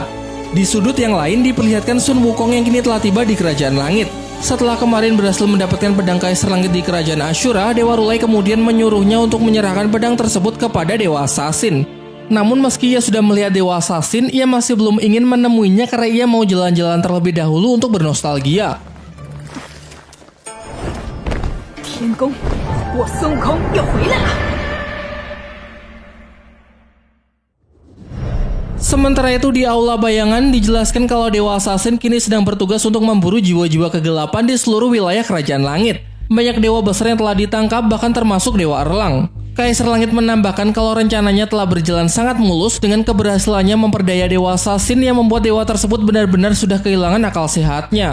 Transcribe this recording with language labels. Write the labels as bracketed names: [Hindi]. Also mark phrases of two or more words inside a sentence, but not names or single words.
[Indonesian] Di sudut yang lain diperlihatkan Sun Wukong yang kini telah tiba di Kerajaan Langit. Setelah kemarin berhasil mendapatkan pedang Kaisar Langit di Kerajaan Ashura, Dewa Rulai kemudian menyuruhnya untuk menyerahkan pedang tersebut kepada Dewa Assassin. Namun meski ia sudah melihat Dewa Assassin, ia masih belum ingin menemuinya karena ia mau jalan-jalan terlebih dahulu untuk bernostalgia. [Chinese] 天宫，我孙悟空又回来了。 [Indonesian] Sementara itu di Aula Bayangan dijelaskan kalau Dewa Assassin kini sedang bertugas untuk memburu jiwa-jiwa kegelapan di seluruh wilayah Kerajaan Langit. Banyak dewa besar yang telah ditangkap, bahkan termasuk Dewa Erlang. Kaisar Langit menambahkan kalau rencananya telah berjalan sangat mulus dengan keberhasilannya memperdaya Dewa Assassin yang membuat dewa tersebut benar-benar sudah kehilangan akal sehatnya.